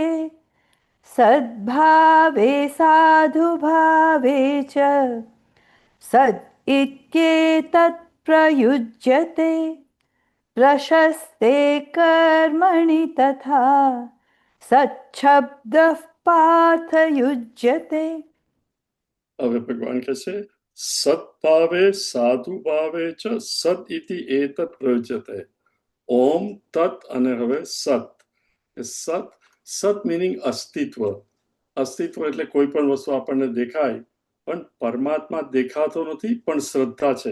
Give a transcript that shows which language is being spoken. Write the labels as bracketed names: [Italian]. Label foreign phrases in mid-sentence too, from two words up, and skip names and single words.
[Sanskrit] सद्भावे साधुभावे च सद् इत्येतत् प्रयुज्यते प्रशस्ते कर्मणि तथा सच्छब्दः पार्थयुज्यते. [Gujarati] હવે ભગવાન કહે છે [Sanskrit] સદભાવે સાધુભાવે ચ સદ ઇતિ એતત પ્રયુજ્યતે. [Gujarati] ઓમ તત અને હવે સત. સત સત મિનિંગ અસ્તિત્વ. અસ્તિત્વ એટલે કોઈ પણ વસ્તુ આપણને દેખાય પણ પરમાત્મા દેખાતો નથી પણ શ્રદ્ધા છે.